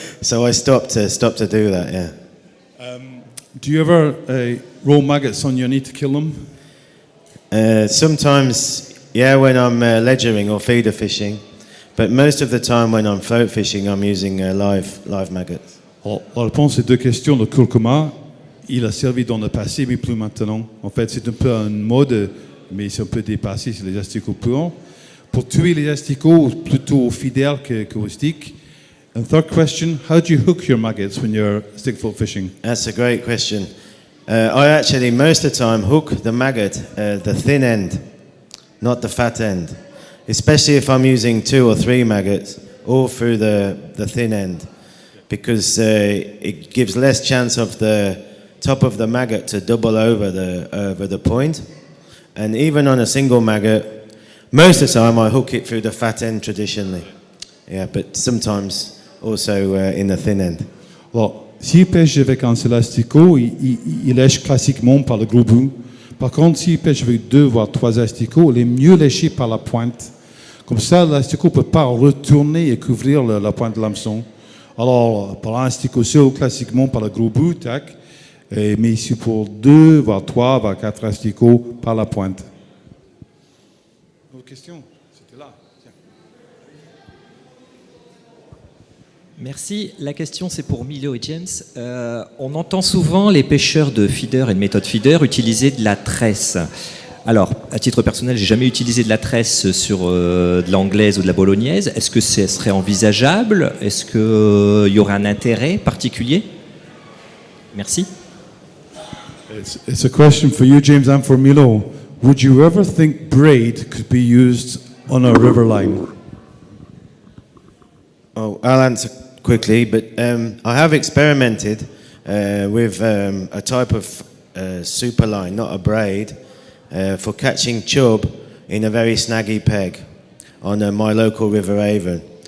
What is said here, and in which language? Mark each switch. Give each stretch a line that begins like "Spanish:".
English: So I stopped to do that, yeah. Do you ever roll maggots on your need to kill them? Sometimes, yeah, when I'm ledgering or feeder fishing. But most of the time when I'm float fishing, I'm using live maggots.
French: Alors, la réponse à ces 2 questions, le curcuma, il a servi dans le passé, mais plus maintenant. En fait, c'est un peu une mode, mais c'est un peu dépassé, c'est les asticots purs. Pour tuer les asticots, plutôt fidèles qu'au stick.
English: And third question, how do you hook your maggots when you're stick float fishing? That's a great question. I actually, most of the time, hook the maggot, the thin end. not the fat end. Especially if I'm using 2 or 3 maggots, all through the thin end, because it gives less chance of the top of the maggot to double over the point. And even on a single maggot, most of the time I hook it through the fat end traditionally. Yeah, but sometimes also in the thin end.
French: Alors, s'il pêche avec un seul asticot, il lèche classiquement par le gros bout. Par contre, s'il pêche avec 2 voire 3 asticots, il est mieux léché par la pointe. Comme ça, l'asticot ne peut pas retourner et couvrir la pointe de l'hameçon. Alors, par un asticot seul, classiquement par le gros bout, tac. Mais ici pour 2, voire 3, voire 4 asticots par la pointe. Autre question? C'était là. Tiens. Merci. La question, c'est pour Milo et James. On entend souvent les pêcheurs de feeder et de méthode feeder utiliser de la tresse. Alors, à titre personnel, j'ai jamais utilisé de la tresse sur de l'anglaise ou de la bolognaise. Est-ce que ce serait envisageable? Est-ce qu'il y aurait un intérêt particulier? Merci.
English: It's a question for you, James, and for Milo. Would you ever think braid could be used on a river line? Oh, I'll answer quickly, but I have experimented with a type of super line, not a braid, for catching chub in a very snaggy peg on my local River Avon.